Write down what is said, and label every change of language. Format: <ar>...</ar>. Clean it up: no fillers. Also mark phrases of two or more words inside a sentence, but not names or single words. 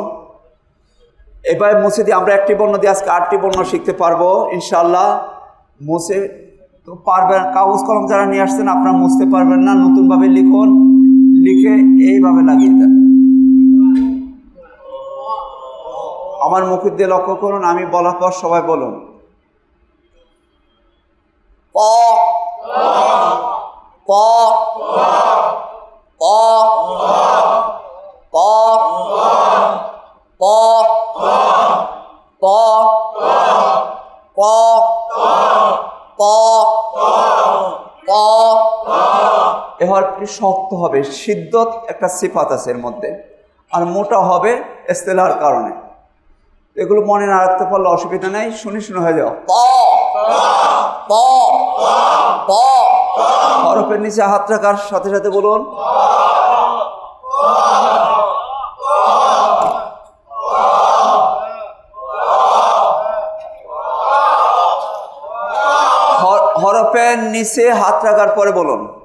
<bn>এবার মুছে দিয়ে আমরা 1টি বর্ণ দিয়ে আজকে 8টি বর্ণ শিখতে পারবো ইনশাআল্লাহ। মুছে তো পারবেন, কাগজ কলম যারা নিয়ে আসছেন আপনারা মুছতে পারবেন না, নতুনভাবে লিখুন, লিখে এইভাবে লাগিয়ে দেন। আমার মুখের দিয়ে লক্ষ্য করুন, আমি বলার পর সবাই বলুন। প প প প প প প প প। এ হরফটি শক্ত হবে, সিদ্ধত একটা সিফাত আছে এর মধ্যে, আর মোটা হবে ইস্তেলার কারণে। এগুলো মনে না রাখতে পারলে অসুবিধা নেই, শুনে শুনে হয়ে যাও। প প প। হরফের নিচে হাত রাখার সাথে সাথে বলুন হরফের নিচে হাত রাখার পরে বলুন।</bn>